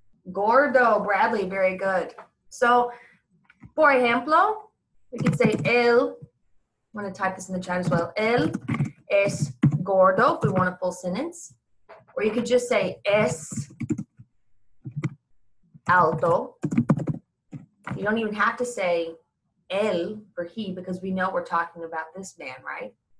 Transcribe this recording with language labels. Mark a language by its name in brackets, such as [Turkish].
[English] Gordo, Bradley, very good. So, por ejemplo, we could say él. I'm going to type this in the chat as well. [Spanish] Él es gordo, [English] if we want a full sentence. Or you could just say [Spanish] es alto. [English] You don't even have to say él for he because we know we're talking about this man, right?